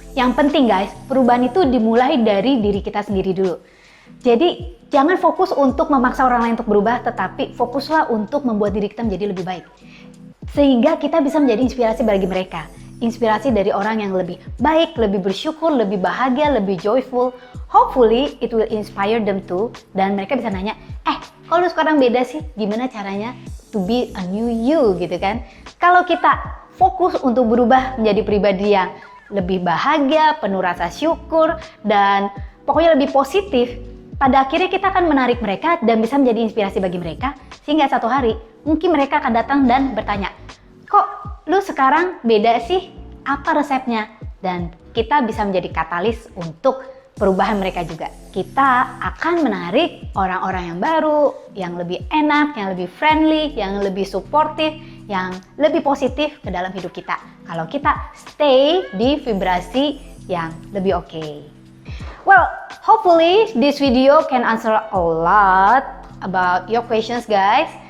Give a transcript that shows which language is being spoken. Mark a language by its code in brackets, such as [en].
[id] Yang penting guys, perubahan itu dimulai dari diri kita sendiri dulu. Jadi jangan fokus untuk memaksa orang lain untuk berubah, tetapi fokuslah untuk membuat diri kita menjadi lebih baik. Sehingga kita bisa menjadi inspirasi bagi mereka. Inspirasi dari orang yang lebih baik, lebih bersyukur, lebih bahagia, lebih joyful. [en] Hopefully it will inspire them too. [id] Dan mereka bisa nanya, kalau lu sekarang beda sih, gimana caranya [en] to be a new you [id] gitu kan. Kalau kita fokus untuk berubah menjadi pribadi yang lebih bahagia, penuh rasa syukur, dan pokoknya lebih positif, pada akhirnya kita akan menarik mereka dan bisa menjadi inspirasi bagi mereka, sehingga satu hari mungkin mereka akan datang dan bertanya, kok lu sekarang beda sih? Apa resepnya? Dan kita bisa menjadi katalis untuk perubahan mereka juga. Kita akan menarik orang-orang yang baru, yang lebih enak, yang lebih friendly, yang lebih supportive, yang lebih positif ke dalam hidup kita. Kalau kita stay di vibrasi yang lebih oke. [en] Well, hopefully this video can answer a lot about your questions guys.